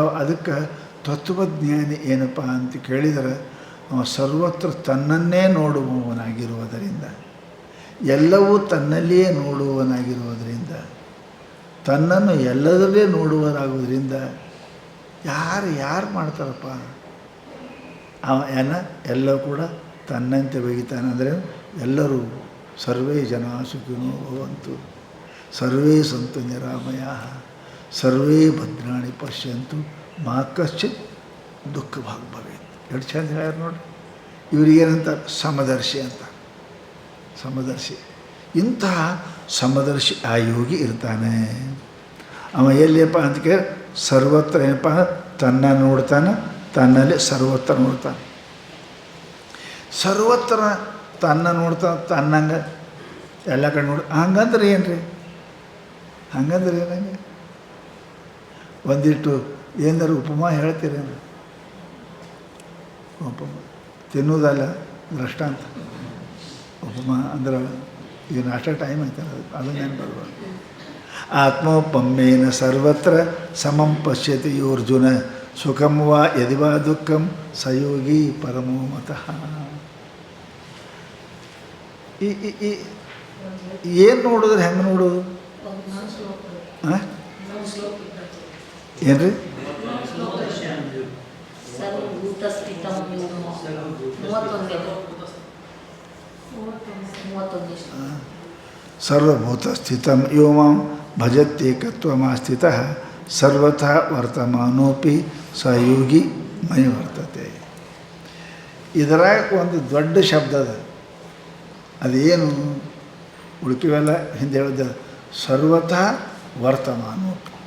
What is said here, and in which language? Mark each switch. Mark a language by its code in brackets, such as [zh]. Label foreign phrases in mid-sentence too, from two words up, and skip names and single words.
[kn] ಅದಕ್ಕೆ ತತ್ವಜ್ಞಾನಿ ಏನಪ್ಪ ಅಂತ ಕೇಳಿದರೆ ಅವ ಸರ್ವತ್ರ ತನ್ನನ್ನೇ ನೋಡುವವನಾಗಿರುವುದರಿಂದ, ಎಲ್ಲವೂ ತನ್ನಲ್ಲಿಯೇ ನೋಡುವವನಾಗಿರುವುದರಿಂದ, ತನ್ನನ್ನು ಎಲ್ಲದರಲ್ಲೇ ನೋಡುವರಾಗುವುದರಿಂದ ಯಾರು ಮಾಡ್ತಾರಪ್ಪ? ಎಲ್ಲವೂ ಕೂಡ ತನ್ನಂತೆ ಬಗಿತಾನೆ. ಅಂದರೆ ಎಲ್ಲರೂ [sa] ಸರ್ವೇ ಜನ ಸುಖಿನೋ ಭವಂತು, ಸರ್ವೇ ಸಂತು ನಿರಾಮಯಾಃ, ಸರ್ವೇ ಭದ್ರಾಣಿ ಪಶ್ಯಂತು ಮಾ ಕಶ್ಚಿತ್ ದುಃಖ ಭಾಗ್ ಭವೇತ್. [kn] ಎಷ್ಟು ಚಂದ ಹೇಳ್ಯಾರ ನೋಡಿ. ಇವರಿಗೇನಂತ? ಸಮದರ್ಶಿ ಅಂತ. ಸಮದರ್ಶಿ. ಇಂತಹ ಸಮದರ್ಶಿ ಆ ಯೋಗಿ ಇರ್ತಾನೆ. ಅವ ಎಲ್ಲಿಯಪ್ಪ ಅಂತ ಕೇಳಿ ಸರ್ವತ್ರ ಏನಪ್ಪ ತನ್ನ ನೋಡ್ತಾನೆ, ತನ್ನಲ್ಲಿ ಸರ್ವತ್ರ ನೋಡ್ತಾನೆ. ಸರ್ವತ್ರ ತನ್ನ ನೋಡ್ತಾನೆ, ತನ್ನಂಗೆ ಎಲ್ಲ ಕಡೆ ನೋಡಿ. ಹಂಗಂದ್ರೆ ಏನು ರೀ? ಹಂಗಂದ್ರೆ ಏನಂಗೆ? ಒಂದಿಟ್ಟು ಏನಾರು ಉಪಮಾ ಹೇಳ್ತೀರೇನು? ಉಪಮ ತಿನ್ನೋದಲ್ಲ, ದೃಷ್ಟಾಂತ. ಉಪಮಾ ಅಂದ್ರೆ ಈಗ ನಾಷ್ಟ ಟೈಮ್ ಆಯ್ತಲ್ಲ, ಅದನ್ನೇನು ಬರ್ಬಾರ್ದು. [sa] ಆತ್ಮೋಪಮ್ಯೇನ ಸರ್ವತ್ರ ಸಮಂ ಪಶ್ಯತಿ ಯೋರ್ಜುನ, ಸುಖಂ ವಾ ಯದಿ ವಾ ದುಃಖಂ ಸಯೋಗಿ ಪರಮೋ ಮತಃ. [kn] ಏನು ನೋಡಿದ್ರೆ ಹೆಂಗೆ ನೋಡೋದು? ಹಾಂ ಏನು ರೀ? [sa] ಸರ್ವಭೂತ ಸ್ಥಿತಂ ಯೋ ಮಾಂ ಭಜತ್ಯೇಕತ್ವಮಾಸ್ಥಿತಃ ಸರ್ವಥಾ ವರ್ತಮಾನೋಪಿ ಸಯೋಗಿ ಮೈ ವರ್ತತೆ. [kn] ಇದರಾಗ ಒಂದು ದೊಡ್ಡ ಶಬ್ದ ಅದ. ಅದೇನು? ಉಳುಕಿವೆಲ್ಲ ಹಿಂದೆ ಹೇಳಿದ [sa] ಸರ್ವಥಾ ವರ್ತಮಾನೋಪಿ.